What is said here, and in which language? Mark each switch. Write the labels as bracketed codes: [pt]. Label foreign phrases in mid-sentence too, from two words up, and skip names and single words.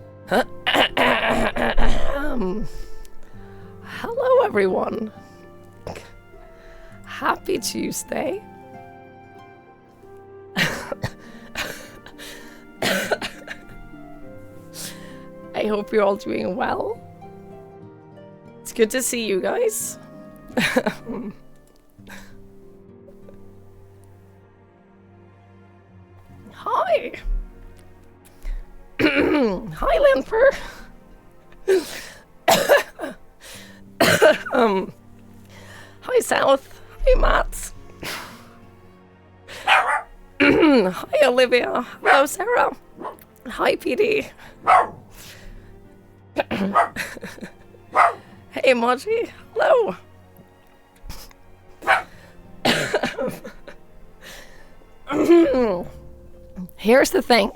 [en] Hello, everyone. Happy Tuesday. I hope you're all doing well. It's good to see you guys. Hi. Hi, Linfer. Hi, South. Hi, Matt. Hi, Olivia. Hello, Sarah. Hi, PD. Hey, Moji. Hello. Here's the thing.